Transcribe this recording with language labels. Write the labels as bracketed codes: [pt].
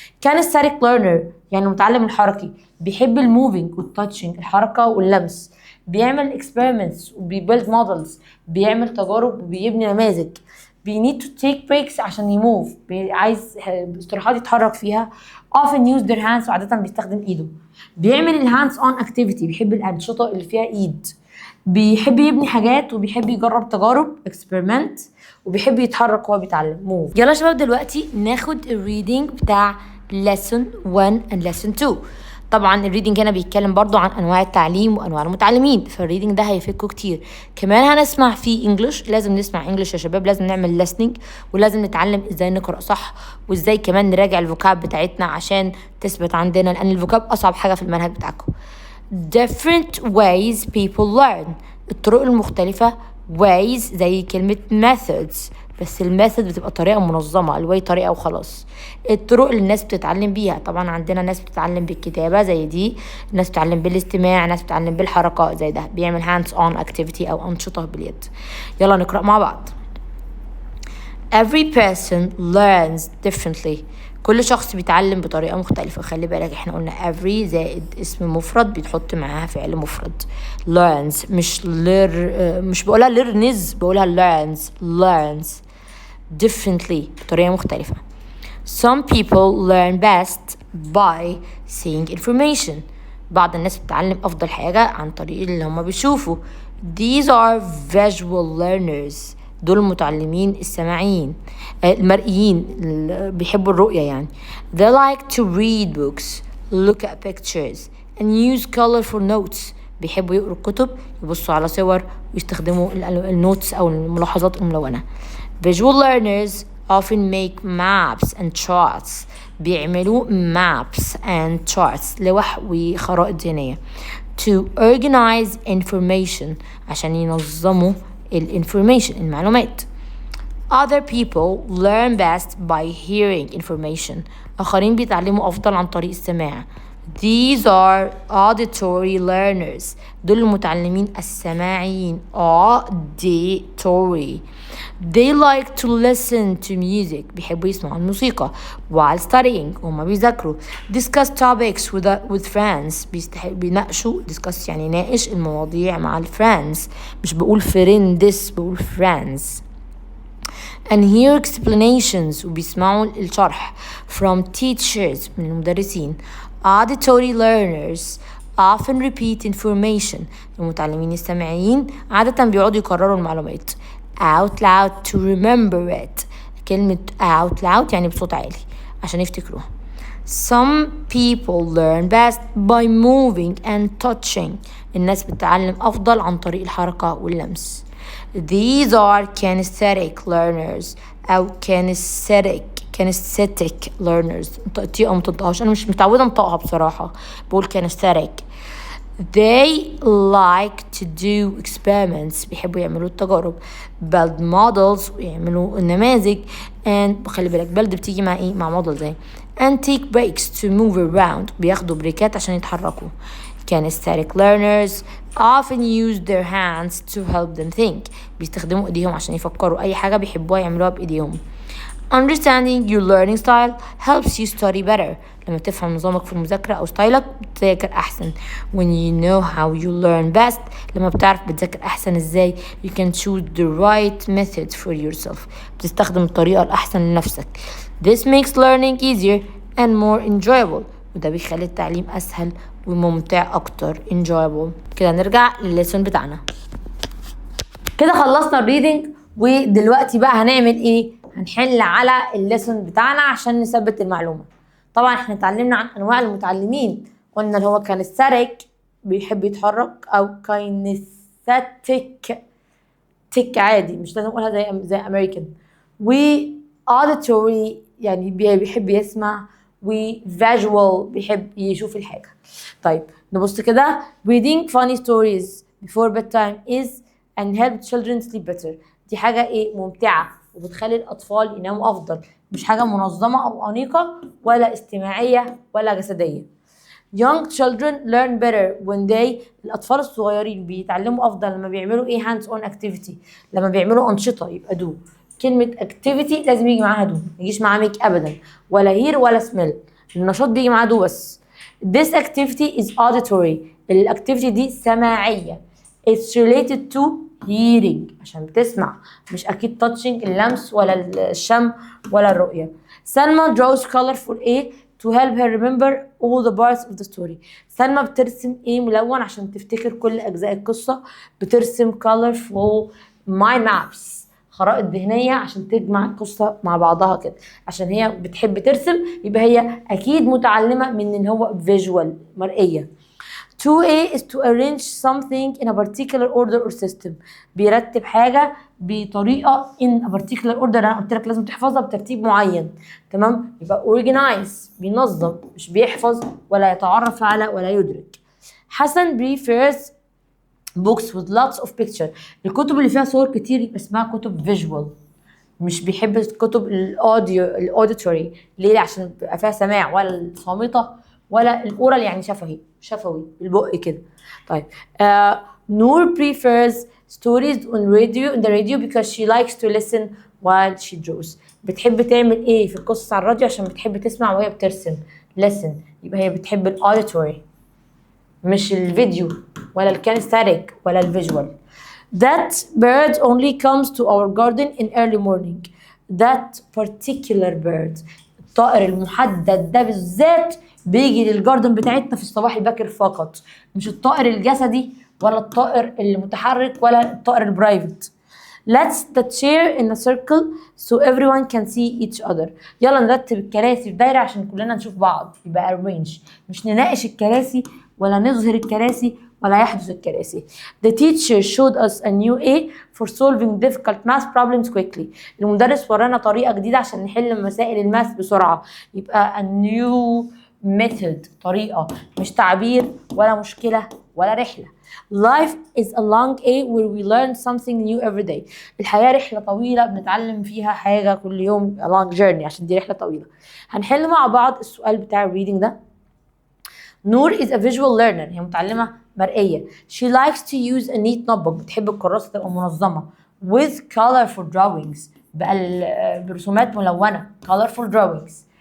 [en] kinesthetic learner [ar] يعني المتعلم الحركي، بيحب الموفينج والتاتشنج الحركه واللمس، بيعمل experiments وبيبيلد models بيعمل تجارب وبيبني نماذج. [en] need to take breaks [ar] عشان يموف، عايز استراحات يتحرك فيها. [en] often use their hands [ar] وعادة بيستخدم ايده. بيعمل الهاندز on activity بيحب الأنشطة اللي فيها ايد. بيحب يبني حاجات وبيحب يجرب تجارب experiment، وبيحب يتحرك وهو بيتعلم move. يلا شباب دلوقتي ناخد الريدنج بتاع [en] lesson 1 and lesson 2. [ar] طبعا الريدنج هنا بيتكلم برضو عن انواع التعليم وانواع المتعلمين، فالريدنج ده هيفيدكم كتير. كمان هنسمع فيه انجلش، لازم نسمع انجلش يا شباب، لازم نعمل listening ولازم نتعلم ازاي نقرأ صح وازاي كمان نراجع الفوكاب بتاعتنا عشان تثبت عندنا، لان الفوكاب اصعب حاجة في المنهج بتاعكم. [en] different ways people learn، [ar] الطرق المختلفة. [en] ways [ar] زي كلمة [en] methods [ar] بس الميثود بتبقى طريقة منظمة، الواي طريقة وخلاص. الطرق اللي الناس بتتعلم بيها، طبعا عندنا ناس بتتعلم بالكتابة زي دي، ناس بتتعلم بالاستماع، ناس بتتعلم بالحركات زي ده بيعمل [en] hands on activity [ar] أو أنشطة باليد. يلا نقرأ مع بعض. [en] Every person learns differently. [ar] كل شخص بيتعلم بطريقة مختلفة. خلي بالك احنا قلنا every زائد اسم مفرد بيتحط معاها فعل مفرد. learns مش بقولها learns، بقولها [en] learns differently [ar] بطريقة مختلفة. [en] Some people learn best by seeing information. [ar] بعض الناس بتتعلم أفضل حاجة عن طريق اللي هما بيشوفوا. [en] These are visual learners. [ar] دول المتعلمين السماعيين المرئيين اللي بيحبوا الرؤية يعني. [en] They like to read books, look at pictures and use colorful notes. [ar] بيحبوا يقروا الكتب، يبصوا على صور ويستخدموا النوتس أو الملاحظات الملونة. [en] Visual learners often make maps and charts. [ar] بيعملوا [en] maps and charts [ar] لوح وخرائط ذهنية [en] to organize information [ar] عشان ينظموا المعلومات. [en] Other people learn best by hearing information. [ar] آخرين بيتعلموا أفضل عن طريق السماع. [en] These are auditory learners. [ar] دول المتعلمين السماعيين. [en] Auditory. They like to listen to music. [ar] بيحبوا يسمعوا الموسيقى [en] while studying [ar] وما بيذاكروا. [en] Discuss topics with friends. [ar] بيناقشوا discuss يعني ناقش المواضيع مع friends. مش بقول friends، بقول friends. [en] And hear explanations [ar] وبيسمعوا الشرح [en] from teachers [ar] من المدرسين. [en] Auditory learners often repeat information. [ar] المتعلمين السمعيين عادة بيقعدوا يكرروا المعلومات [en] out loud to remember it. [ar] كلمة [en] out loud [ar] يعني بصوت عالي عشان يفتكروها. [en] Some people learn best by moving and touching. [ar] الناس بتتعلم أفضل عن طريق الحركة واللمس. [en] These are kinesthetic learners أو kinesthetic learners. [ar] نطقتيها ما تنطقهاش، أنا مش متعودة أنطقها بصراحة، بقول kinesthetic. [en] They like to do experiments. [ar] بيحبوا يعملوا التجارب. [en] build models [ar] ويعملوا النماذج. [en] and [ar] خلي بالك [en] build [ar] بتيجي مع ايه؟ مع [en] models زي and take breaks to move around. [ar] بياخدوا بريكات عشان يتحركوا. [en] kinesthetic learners often use their hands to help them think. [ar] بيستخدموا ايديهم عشان يفكروا اي حاجة بيحبوها يعملوها بايديهم. [en] Understanding your learning style helps you study better. [ar] لما تفهم نظامك في المذاكرة أو ستايلك بتذاكر أحسن. [en] When you know how you learn best. [ar] لما بتعرف بتذاكر أحسن إزاي. [en] You can choose the right method for yourself. [ar] بتستخدم الطريقة الأحسن لنفسك. [en] This makes learning easier and more enjoyable. [ar] وده بيخلي التعليم أسهل وممتع أكتر. [en] enjoyable. [ar] كده نرجع للليسون بتاعنا. كده خلصنا الريدنج، ودلوقتي بقى هنعمل ايه؟ هنحل على الليسون بتاعنا عشان نثبت المعلومة. طبعا احنا اتعلمنا عن انواع المتعلمين، قلنا اللي هو كاينستاتيك بيحب يتحرك، او كاينستاتيك تك عادي مش لازم اقولها زي امريكان، و auditory يعني بيحب يسمع، و visual بيحب يشوف الحاجة. طيب نبص كده. [en] reading funny stories before bedtime is and help children sleep better. [ar] دي حاجة ايه؟ ممتعة وبتخلي الأطفال يناموا أفضل، مش حاجة منظمة أو أنيقة ولا استماعية ولا جسدية. [en] Young children learn better when they. [ar] الأطفال الصغيرين بيتعلموا أفضل لما بيعملوا ايه؟ [en] hands on activity. [ar] لما بيعملوا أنشطة يبقى do. كلمة activity لازم يجي معاها do، ما يجيش معاها make أبدا، ولا hear ولا smell. النشاط بيجي معاه do بس. [en] This activity is auditory. [ar] الأكتيفيتي دي سماعية. [en] It's related to hearing [ar] عشان بتسمع، مش أكيد touching اللمس ولا الشم ولا الرؤية. [en] سلمى draws colorful ايه to help her remember all the parts of the story. [ar] سلمى بترسم ايه؟ ملون عشان تفتكر كل أجزاء القصة. بترسم [en] colorful mind maps [ar] خرائط ذهنية عشان تجمع القصة مع بعضها كده، عشان هي بتحب ترسم يبقى هي أكيد متعلمة من إن هو visual مرئية. [en] 2A is to arrange something in a particular order or system. [ar] بيرتب حاجة بطريقة [en] in a particular order. [ar] أنا قلت لك لازم تحفظها بترتيب معين، تمام؟ يبقى organize بينظم، مش بيحفظ ولا يتعرف على ولا يدرك. حسن [en] prefers books with lots of picture. [ar] الكتب اللي فيها صور كتير يبقى اسمها كتب visual. مش بيحب الكتب الاوديتوري. ليه؟ عشان بيبقى فيها سماع، ولا الصامته ولا الاورال يعني شفوي البق كده. [en] طيب نور prefers stories in the radio because she likes to listen while she draws. [ar] بتحب تعمل ايه في القصص على الراديو؟ عشان بتحب تسمع وهي بترسم. listen يبقى هي بتحب الاوديتوري مش الفيديو ولا الكانستاتيك ولا الفيجوال. [en] That bird only comes to our garden in early morning. That particular bird [ar] الطائر المحدد ده بالذات بيجي للجاردن بتاعتنا في الصباح الباكر فقط، مش الطائر الجسدي ولا الطائر المتحرك ولا الطائر البرايفت. [en] Let's the chair in a circle so everyone can see each other. [ar] يلا نرتب الكراسي في دايرة عشان كلنا نشوف بعض، يبقى arrange. مش نناقش الكراسي ولا نظهر الكراسي ولا يحدث الكراسي. [en] The teacher showed us a new way for solving difficult math problems quickly. [ar] المدرس ورانا طريقة جديدة عشان نحل مسائل الماث بسرعة، يبقى [en] a new method [ar] طريقة، مش تعبير ولا مشكلة ولا رحلة. [en] Life is a long way where we learn something new every day. [ar] الحياة رحلة طويلة بنتعلم فيها حاجة كل يوم، [en] a long journey [ar] عشان دي رحلة طويلة. هنحل مع بعض السؤال بتاع الريدنج ده. [en] نور is a visual learner، [ar] هي متعلمة مرئية. [en] She likes to use a neat notebook، [ar] بتحب الكراسة تبقى منظمة. [en] With colorful drawings، [ar] بقى برسومات ملونة [en] colorful drawings.